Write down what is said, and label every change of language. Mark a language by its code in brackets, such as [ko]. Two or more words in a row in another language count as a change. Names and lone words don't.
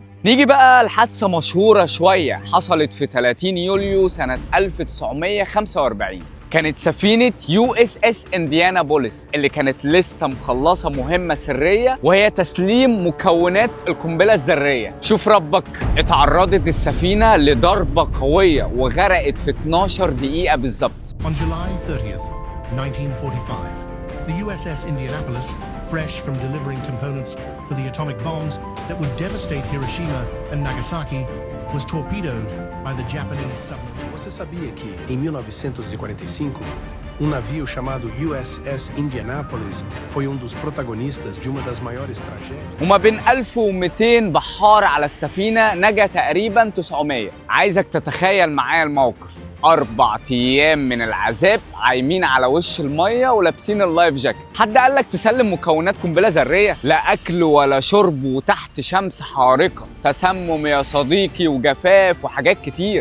[ar] نيجي بقى لحادثة مشهورة شوية حصلت في 30 يوليو سنة 1945. كانت سفينة USS إنديانابوليس اللي كانت لسه مخلصة مهمة سرية، وهي تسليم مكونات القنبلة الذرية. شوف ربك، اتعرضت السفينة لضربة قوية وغرقت في 12 دقيقة بالظبط. [en] On July 30th, 1945, the USS Indianapolis, fresh from delivering components for the atomic bombs that would devastate Hiroshima and Nagasaki, was torpedoed by the Japanese submarine. [pt] Você sabia que, em 1945, navio chamado USS Indianapolis foi dos protagonistas de uma das maiores tragédias? [ar] وما بين 1200 بحار على السفينة نجا تقريبا 900. عايزك تتخيل معايا الموقف. 4 أيام من العذاب عايمين على وش المية ولابسين [en] life jacket. [ar] حد قال لك تسلم مكونات قنبلة ذرية؟ لا أكل ولا شرب، وتحت شمس حارقة، تسمم يا صديقي وجفاف وحاجات كتير.